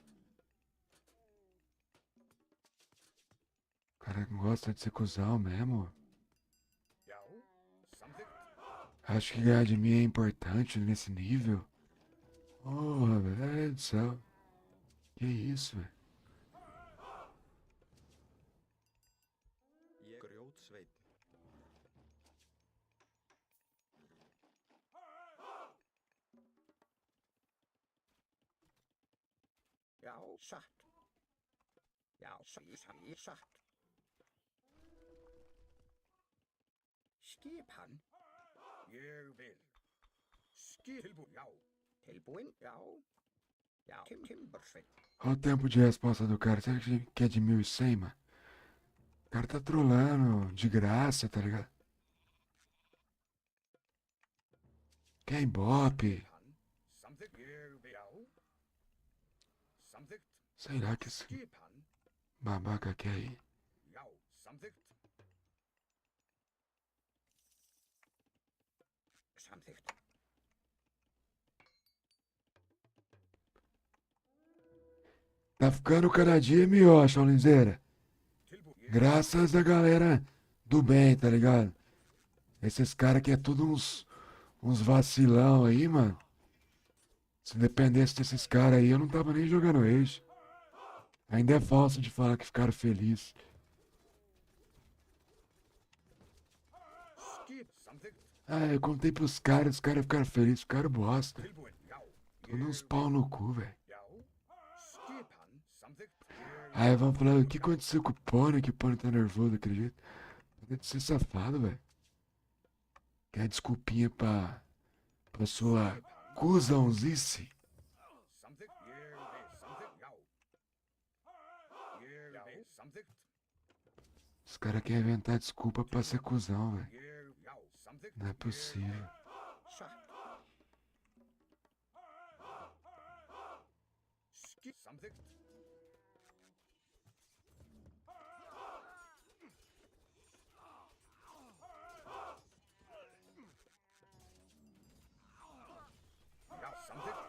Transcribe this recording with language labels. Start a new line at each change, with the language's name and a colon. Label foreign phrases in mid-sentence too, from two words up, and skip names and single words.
Portuguese: O cara gosta de ser cuzão mesmo.
Icelandic: Já, samþykkt.
Portuguese: Acho que ganhar de mim é importante nesse nível. Porra, velho do céu. Que isso, velho?
Icelandic: Ég Grjótsveit. Já, satt. Já, satt. Skipan. Ég vil. Tilbúin. Já. Tilbúin. Já. Já, Timbursveit.
Portuguese: Olha o tempo de resposta do cara. Será que é de 1100, mano? O cara tá trolando de graça, tá ligado? Quer Ibope?
Icelandic: Skipan. Samþykkt. Ég vil. Já. Samþykkt.
Portuguese: Sei lá que esse
Icelandic: Skipan.
Portuguese: babaca quer aí.
Icelandic: Já, samþykkt. Samþykkt.
Portuguese: Tá ficando cada dia melhor, Chaulinzeira.
Icelandic: Tilbúin.
Portuguese: Graças a galera do bem, tá ligado? Esses caras que é tudo uns vacilão aí, mano. Se dependesse desses caras aí, eu não tava nem jogando Age. Ainda é falso de falar que ficaram felizes.
Icelandic: Samþykkt.
Portuguese: Ah, eu contei pros caras, os caras ficaram felizes, ficaram bosta.
Icelandic: Tilbúin. Já.
Portuguese: Todos uns pau no cu, velho.
Icelandic: Já. Skipan. Samþykkt.
Portuguese: Aí vão falar, o que aconteceu com o Pony, que o Pony tá nervoso daquele jeito? Deve ser safado, velho. Quer desculpinha pra sua cuzãozice?
Icelandic: Samþykkt. Ég vil. Samþykkt. Já. Ég vil. Samþykkt.
Portuguese: Os caras querem inventar desculpa pra ser cuzão, velho.
Icelandic: Ég. Já. Samþykkt.
Portuguese: Não é possível.
Icelandic: Satt. Samþykkt. Já, samþykkt.